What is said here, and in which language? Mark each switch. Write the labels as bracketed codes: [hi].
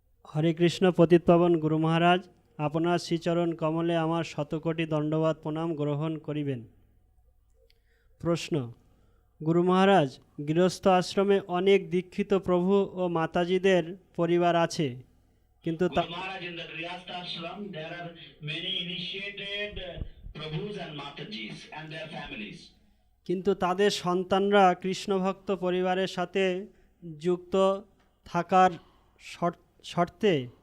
[bn] হরে কৃষ্ণ পতিত পাবন গুরু মহারাজ, আপনার শ্রীচরণ কমলে আমার শতকোটি দণ্ডবাদ প্রণাম গ্রহণ করিবেন। প্রশ্ন: গুরু মহারাজ, গৃহস্থ আশ্রমে অনেক দীক্ষিত প্রভু ও মাতাজিদের পরিবার আছে, কিন্তু [en] Guru Maharaj, in the Grihastha ashram, there are many initiated Prabhus and Matajis and their families. [bn] কিন্তু তাদের সন্তানরা কৃষ্ণভক্ত পরিবারের সাথে যুক্ত থাকার শর্তে